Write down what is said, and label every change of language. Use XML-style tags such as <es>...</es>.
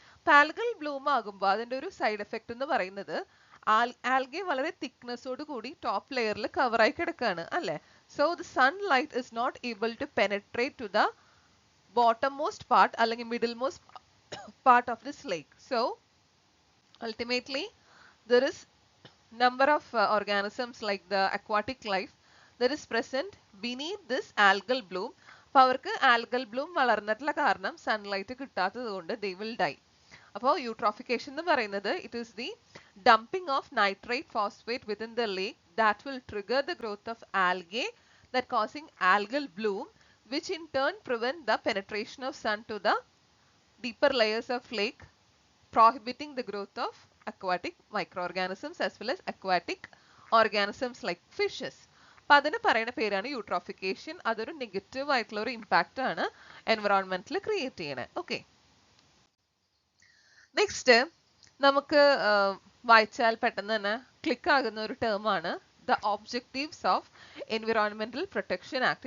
<ml>അപ്പോൾ algal Bloom ആകുമ്പോൾ അതിന്റെ ഒരു സൈഡ് എഫക്റ്റ് എന്ന് പറയുന്നത് ആൽഗെ വളരെ തിക്നെസ്സോട് കൂടി ടോപ്പ് ലെയറിൽ കവറായി കിടക്കുകയാണ്, അല്ലെ?</ml> <en>So the sunlight is not able to penetrate to the bottom most part അല്ലെങ്കിൽ middle most part of this lake. So ultimately there is number of organisms like the aquatic life that is present beneath this algal bloom.</en> <ml>അപ്പോൾ അവർക്ക് algal Bloom വളർന്നിട്ടുള്ള കാരണം sunlight കിട്ടാത്തത് കൊണ്ട്</ml> <en>they will die.</en> <ml>അപ്പോൾ eutrophication എന്ന് പറയുന്നത്</ml> <en>it is the dumping of nitrate phosphate within the lake that will trigger the growth of algae that causing algal bloom, which in turn prevent the penetration of sun to the deeper layers of lake, prohibiting the growth of aquatic microorganisms as well as aquatic organisms like fishes.</en> <ml>അപ്പം അതിന് പറയുന്ന പേരാണ് eutrophication. അതൊരു negative ആയിട്ടുള്ള ഒരു impact ആണ് എൻവറോൺമെന്റിൽ create ചെയ്യണേ. Okay, next നമുക്ക് വായിച്ചാൽ പെട്ടെന്ന് തന്നെ ക്ലിക്ക് ആകുന്ന ഒരു ടേം ആണ് the objectives of environmental protection act.</ml>